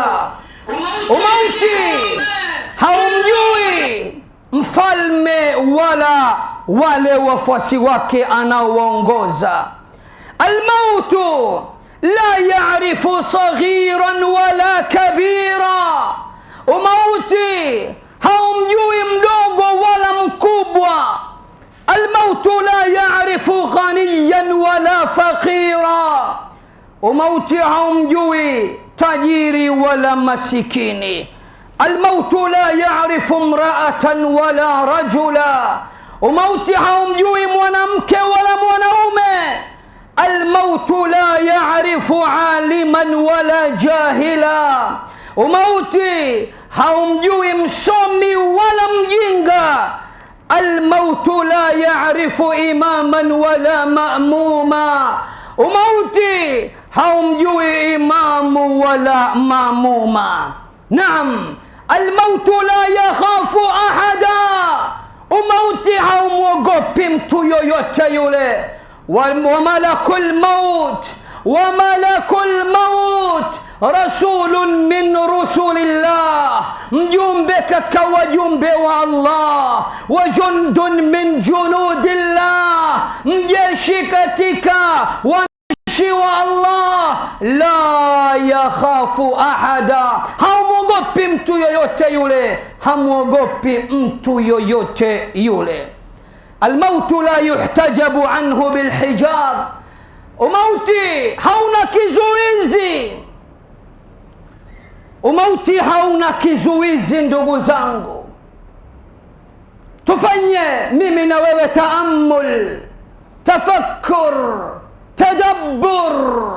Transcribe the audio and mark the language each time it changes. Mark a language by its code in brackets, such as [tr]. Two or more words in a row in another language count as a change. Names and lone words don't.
[sw] Umauti haumjui mfalme wala wale wafuasi wake anaoongoza. [ar] الموت لا يعرف صغيرا ولا كبيرا. [sw] Umauti haumjui mdogo wala mkubwa. [ar] الموت لا يعرف غنيا ولا فقيرا. [sw] Umauti haumjui tajiri wala masikini. [ar] الموت لا يعرف امرأة ولا رجلا. [sw] Umauti haumjui mwanamke wala mwanaume. [ar] الموت لا يعرف عالما ولا جاهلا. [sw] Umauti haumjui msomi wala mjinga. [ar] الموت لا يعرف إماما ولا مأموما. [sw] Umauti haumjui imamu wala mamuma. Naam, [ar] الموت لا يخاف أحدا. [sw] Umauti haumwogopi mtu yoyote yule. [ar] وملك الموت رسول من رسل الله. [sw] mjumbe katika wajumbe wa Allah. [ar] وجند من جنود الله. [sw] mjeshi katika wanajeshi wa Allah. [ar] لا يخاف أحدا. [sw] hamwogopi mtu yoyote yule. hamwogopi mtu yoyote yule. [ar] الموت لا يحتجب عنه بالحجاب. [sw] Umauti hauna kizuizi. Umauti hauna kizuizi ndugu zangu. Tufanye mimi na wewe taammul, tafakkur, tadabbur.